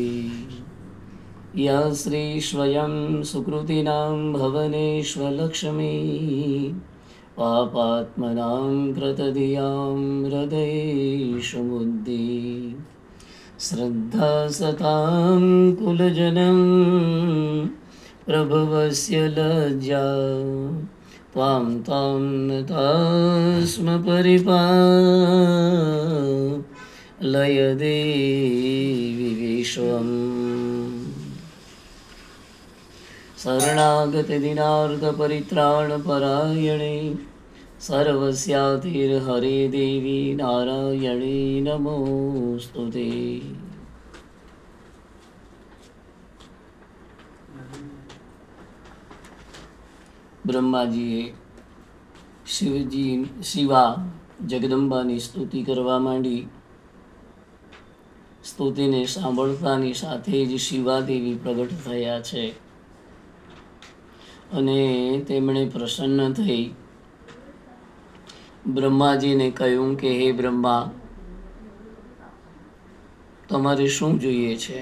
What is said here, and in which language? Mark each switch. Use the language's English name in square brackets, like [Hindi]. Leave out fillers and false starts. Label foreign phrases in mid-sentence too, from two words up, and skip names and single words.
[Sanskrit] યા શ્રી સ્વયં સુકૃતિનાં ભવનેશ્વલક્ષ્મી પાપાત્મનાં કૃતધિયાં હૃદયેષુ બુદ્ધિ શ્રદ્ધા સતાં કુલજનં પ્રભવસ્ય લજ્જા त्वां तां तास्म परिपालय देवी विश्वम्। शरणागत दिनार्थ परित्राण परायणे सर्वस्यातिर्हरे देवी नारायणे नमोस्तुते। [Gujarati] બ્રહ્માજીએ શિવા જગદંબાની સ્તુતિ કરવા માંડી। સ્તુતિને સાંભળતાની સાથે જ શિવાદેવી પ્રગટ થયા છે અને તેમણે પ્રસન્ન થઈ બ્રહ્માજીને કહ્યું કે હે બ્રહ્મા, તમારે શું જોઈએ છે?